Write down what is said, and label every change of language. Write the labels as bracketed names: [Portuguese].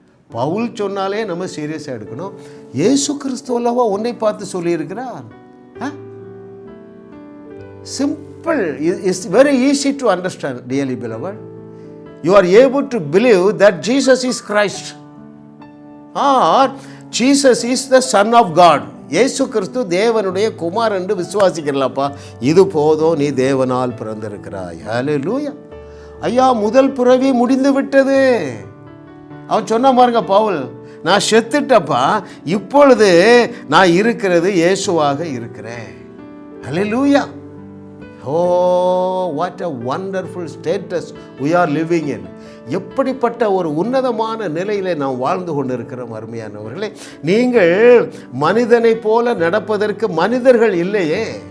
[Tamil] பவுல் சொன்னாலே நம்ம சீரியஸாக எடுக்கணும். இயேசு கிறிஸ்து அல்லவா உன்னை பார்த்து சொல்லியிருக்கிறார். [English] Simple. It's very easy to understand, dearly beloved. You are able to believe that Jesus is Christ or Jesus is the Son of God. [Tamil] இயேசு கிறிஸ்து தேவனுடைய குமாரன் என்று விசுவாசிக்கிறலப்பா. இது போதும், நீ தேவனால் பிறந்திருக்கிறாய். ஹல்லேலூயா. ஐயா, முதல் பிறவி முடிந்து விட்டது. அவன் சொன்ன பாருங்க பவுல், நான் செத்துட்டப்பா, இப்பொழுது நான் இருக்கிறது இயேசுவாக இருக்கிறேன். ஹல்லேலூயா. [English] Oh, what a wonderful status we are living in. [Tamil] எப்படிப்பட்ட ஒரு உன்னதமான நிலையிலே நாம் வாழ்ந்து கொண்டிருக்கிறோம். அருமையானவர்களே, நீங்கள் மனிதனை போல நடப்பதற்கு மனிதர்கள் இல்லையே.